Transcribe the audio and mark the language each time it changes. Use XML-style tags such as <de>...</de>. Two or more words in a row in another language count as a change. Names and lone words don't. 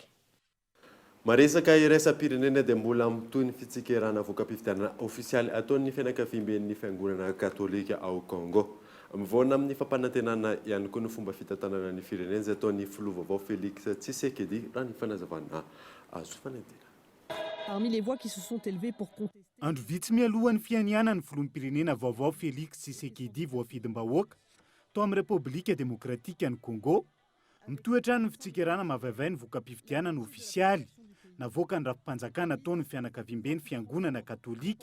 <mg>Maresaka iraisam-pirenena dia mbola mitohy ny fitsikirana voaka-pifidianana ofisialy ataon'ny fianakaviam-ben'ny fiangonana katolika ao Congo. Mivoana amin'ny fampanantenana ihany koa ny fomba fitantanana ny firenena izay ataon'ny filoha vaovao Félix Tshisekedi raha ny fanazavana azo fanantena.</mg> <fr>Parmi les voix qui se sont élevées pour contester.</fr> <mg>Andro vitsy mialohan'ny fianiana ny filoham-pirenena vaovao Félix Tshisekedi voafidim-bahoaka tao amin'ny Repoblika Demokratika ny Congo mitoetra ny fitsikirana mavaivay ny voka-pifidianana ofisialy navoaka ny rafim-panjakana ataony fianakaviam-be ny fiangonana katolika.</mg>